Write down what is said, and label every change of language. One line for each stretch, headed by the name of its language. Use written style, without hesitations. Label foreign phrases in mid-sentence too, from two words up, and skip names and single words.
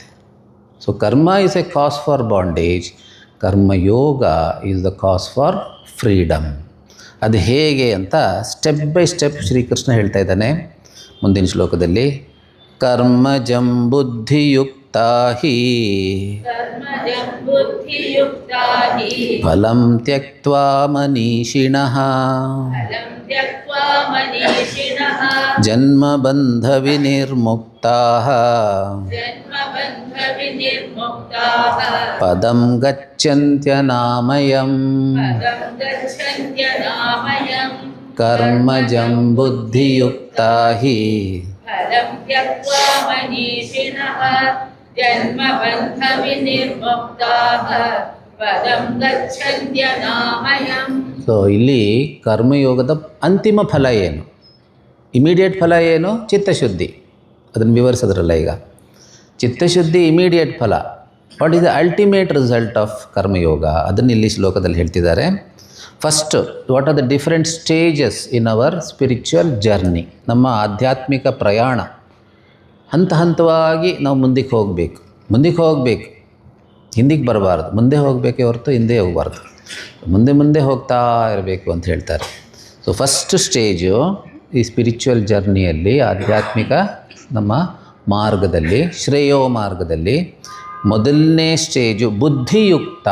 English: So karma is a cause for bondage, karmayoga is the cause for freedom.
Kannada: ಅದು ಹೇಗೆ ಅಂತ
English: step by step
Kannada: ಶ್ರೀಕೃಷ್ಣ ಹೇಳ್ತಾ ಇದ್ದಾನೆ ಮುಂದಿನ ಶ್ಲೋಕದಲ್ಲಿ.
Sanskrit: ಕರ್ಮಜಂ ಬುದ್ಧಿಯುಕ್ತಾ ಹಿ कर्मजं बुद्धियुक्ता हि ಫಲಂ ತ್ಯಕ್ತ್ವಾ ಮನೀಷಿಣಃ फलं त्यक्त्वा मनीषिणः ಜನ್ಮಬಂಧ ವಿನಿರ್ಮುಕ್ತಾಃ जन्मबन्धविनिर्मुक्ताः ಪದಂ ಗಚ್ಚಂತ್ಯನಾಮಯಂ. पदं गच्छन्त्यनामयम् ಕರ್ಮಜಂ ಬುದ್ಧಿಯುಕ್ತಾ ಹಿ फलं त्यक्त्वा मनीषिणः जन्मबन्धविनिर्मुक्ताः पदं गच्छन्त्यनामयम्.
Kannada: ಸೊ ಇಲ್ಲಿ ಕರ್ಮಯೋಗದ ಅಂತಿಮ ಫಲ ಏನು? ಇಮಿಡಿಯೇಟ್ ಫಲ ಏನು? ಚಿತ್ತಶುದ್ಧಿ. ಅದನ್ನು ವಿವರಿಸಿದ್ರಲ್ಲ ಈಗ. ಚಿತ್ತಶುದ್ಧಿ ಇಮಿಡಿಯೇಟ್ ಫಲ.
English: What is the ultimate result of karmayoga?
Kannada: ಅದನ್ನು ಇಲ್ಲಿ ಶ್ಲೋಕದಲ್ಲಿ ಹೇಳ್ತಿದ್ದಾರೆ. ಫಸ್ಟ್,
English: What are the different stages in our spiritual journey?
Kannada: ನಮ್ಮ ಆಧ್ಯಾತ್ಮಿಕ ಪ್ರಯಾಣ ಹಂತ ಹಂತವಾಗಿ ನಾವು ಮುಂದಕ್ಕೆ ಹೋಗಬೇಕು. ಹಿಂದಿಗೆ ಬರಬಾರ್ದು, ಮುಂದೆ ಹೋಗಬೇಕೇ ಹೊರತು ಹಿಂದೆ ಹೋಗಬಾರ್ದು. ಮುಂದೆ ಮುಂದೆ ಹೋಗ್ತಾ ಇರಬೇಕು ಅಂತ ಹೇಳ್ತಾರೆ.
English: So first stage
Kannada: ಈ
English: spiritual journeyಯಲ್ಲಿ,
Kannada: ಆಧ್ಯಾತ್ಮಿಕ ನಮ್ಮ ಮಾರ್ಗದಲ್ಲಿ, ಶ್ರೇಯೋ ಮಾರ್ಗದಲ್ಲಿ ಮೊದಲನೇ ಸ್ಟೇಜು ಬುದ್ಧಿಯುಕ್ತ.